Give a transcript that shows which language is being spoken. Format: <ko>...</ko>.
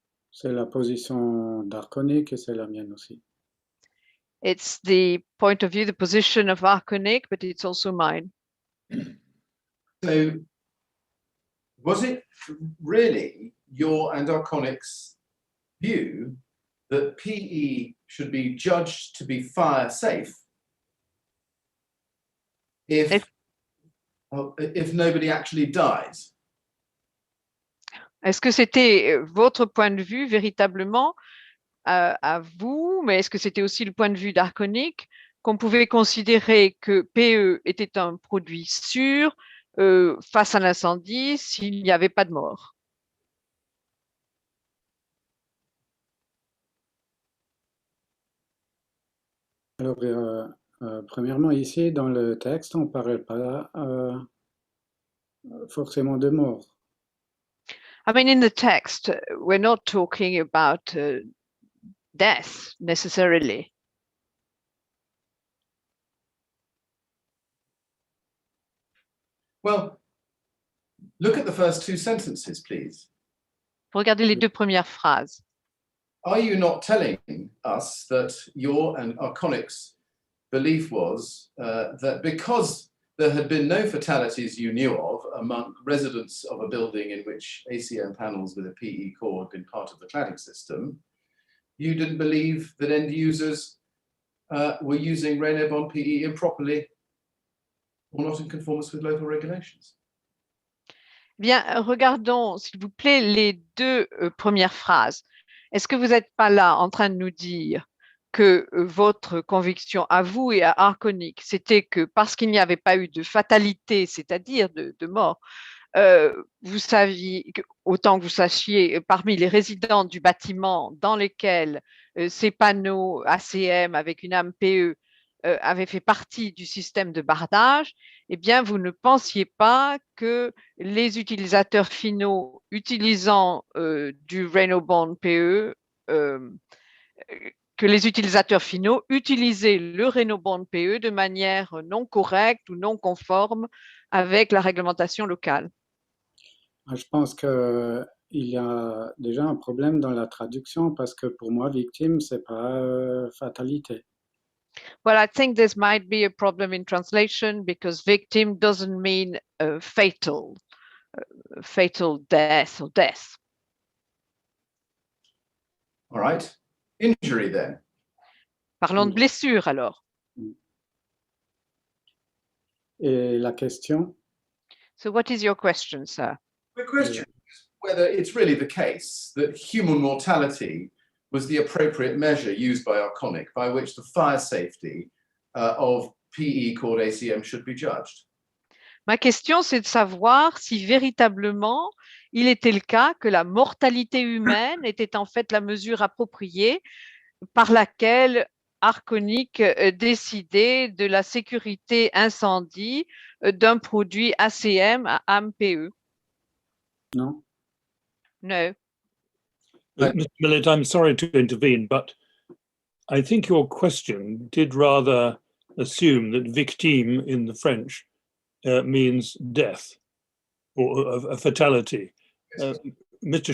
<fr>C'est la position d'Arconic et c'est la mienne aussi.</fr> <en>It's the point of view, the position of Arconic, but it's also mine. So, was it really your and Arconic's view that PE should be judged to be fire safe if nobody actually dies?</en> <fr>Est-ce que c'était votre point de vue véritablement à vous, mais est-ce que c'était aussi le point de vue d'Arconic, qu'on pouvait considérer que PE était un produit sûr face à l'incendie s'il n'y avait pas de mort? Alors, premièrement, ici, dans le texte, on ne parle pas forcément de mort.</fr> <en>I mean, in the text, we're not talking about death necessarily. Well, look at the first two sentences, please.</en> <fr>Regardez les deux premières phrases.</fr> <en>Are you not telling us that your and Arconic's belief was that because there had been no fatalities you knew of among residents of a building in which ACM panels with a PE core had been part of the cladding system, you didn't believe that end users were using Raynaud PE improperly or not in conformance with local regulations?</en> <fr>Bien, regardons, s'il vous plaît, les deux premières phrases. Est-ce que vous n'êtes pas là en train de nous dire que votre conviction à vous et à Arconic, c'était que parce qu'il n'y avait pas eu de fatalité, c'est-à-dire de mort, vous saviez, autant que vous sachiez, parmi les résidents du bâtiment dans lesquels ces panneaux ACM avec une âme PE avaient fait partie du système de bardage, eh bien, vous ne pensiez pas que les utilisateurs finaux utilisant du Raynaud PE, que les utilisateurs finaux utilisaient le Raynaud PE de manière non correcte ou non conforme avec la réglementation locale. Je pense qu'il y a déjà un problème dans la traduction parce que pour moi, victime, c'est pas fatalité.</fr> <en>Well, I think this might be a problem in translation because victim doesn't mean fatal death or death. All right. Injury then.</en> <fr>Parlons de blessure alors. Et la question,</fr> <en>So what is your question, sir? The question is whether it's really the case that human mortality was the appropriate measure used by Arconic by which the fire safety of PE called ACM should be judged.</en> <fr>Ma question, c'est de savoir si véritablement il était le cas que la mortalité humaine était en fait la mesure appropriée par laquelle Arconic décidait de la sécurité incendie d'un produit ACM à AMPE. non?</fr> <en>No. Mr. Millett, I'm sorry to intervene, but I think your question did rather assume that victime in the French means death or a fatality. Mr.</en>